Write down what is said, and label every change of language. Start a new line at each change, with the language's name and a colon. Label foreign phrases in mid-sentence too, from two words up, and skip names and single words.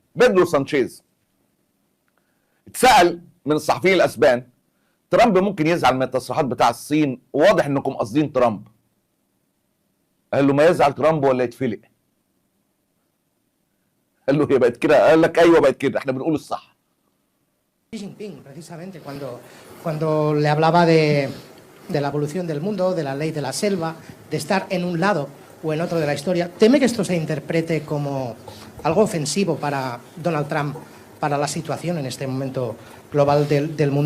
Arabic: بيدرو سانشيز اتسال من الصحفيين الاسبان ترامب ممكن يزعل من التصريحات بتاع الصين، واضح انكم قاصدين ترامب. قال له ما يزعل ترامب ولا يتفلق. قال له هي بقت كده؟ قال لك ايوه بقت كده، احنا بنقول الصح.
Spanish: Xi Jinping, precisamente, cuando le hablaba de la evolución del mundo, de la ley de la selva, de estar en un lado o en otro de la historia, ¿teme que esto se interprete como algo ofensivo para Donald Trump, para la situación en este momento global del mundo?